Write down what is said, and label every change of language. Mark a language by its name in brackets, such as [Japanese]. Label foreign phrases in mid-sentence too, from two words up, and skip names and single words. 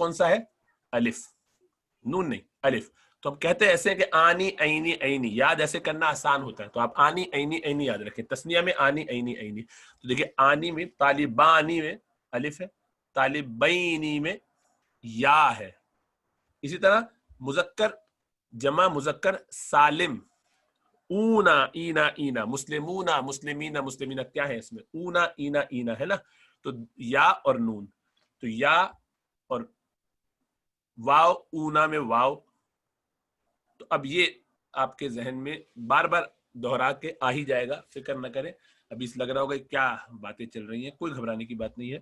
[Urdu] حرف ہے، اور حرف کون سا ہے؟ الف. نون نہیں الف. تو ہم کہتے ہیں ایسے کہ [Arabic] آنی عینی عینی، [Urdu] یاد ایسے کرنا آسان ہوتا ہے. تو آپ [Arabic] آنی عینی عینی [Urdu] یاد رکھیں. تسنیہ میں [Arabic] آنی عینی عینی. [Urdu] تو دیکھیں آنی میں طالبانی میں الف ہے، طالبینی میں یا ہے. اسی طرح مذکر جمع مذکر سالم [Arabic] اونا اینا اینا، مسلمونا مسلمینا مسلمینا، [Urdu] کیا ہے اس میں [Arabic] اونا اینا اینا [Urdu] ہے نا. تو یا اور نون، تو یا اور واو اونا میں واو. تو اب یہ آپ کے ذہن میں بار بار دہرا کے آ ہی جائے گا، فکر نہ کریں. ابھی اس لگ رہا ہوگا کیا باتیں چل رہی ہیں، کوئی گھبرانے کی بات نہیں ہے.